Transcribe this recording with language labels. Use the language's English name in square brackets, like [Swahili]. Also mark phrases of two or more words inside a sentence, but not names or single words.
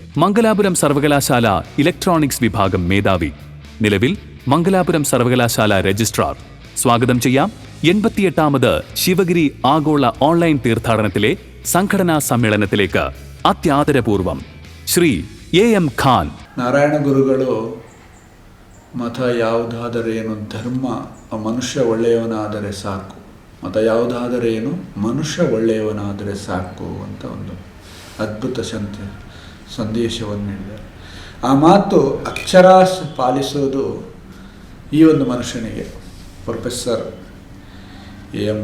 [Malayalam] മംഗലാപുരം സർവകലാശാല ഇലക്ട്രോണിക്സ് വിഭാഗം മേധാവി. നിലവിൽ മംഗലാപുരം സർവകലാശാല രജിസ്ട്രാർ. സ്വാഗതം ചെയ്യാം 88-ാമത് ശിവഗിരി ആഗോള ഓൺലൈൻ തീർത്ഥാടനത്തിലെ സംഘടനാ സമ്മേളനത്തിലേക്ക് അത്യാദരപൂർവം ശ്രീ എ.എം. ഖാൻ. [Kannada] ನಾರಾಯಣ ಗುರುಗಳು ಮತ ಯಾವುದಾದರೇನು, ಧರ್ಮ ಮನುಷ್ಯ ಒಳ್ಳೆಯವನಾದರೆ ಸಾಕು, ಮತ ಯಾವುದಾದರೇನು ಮನುಷ್ಯ ಒಳ್ಳೆಯವನಾದರೆ ಸಾಕು ಅಂತ ಒಂದು ಅದ್ಭುತ ಸಂದೇಶವನ್ನು ನೀಡಿದ್ದಾರೆ. ಆ ಮಾತು ಅಕ್ಷರಾಶ ಪಾಲಿಸೋದು ಈ ಒಂದು ಮನುಷ್ಯನಿಗೆ ಪ್ರೊಫೆಸರ್ ಎ.ಎಂ.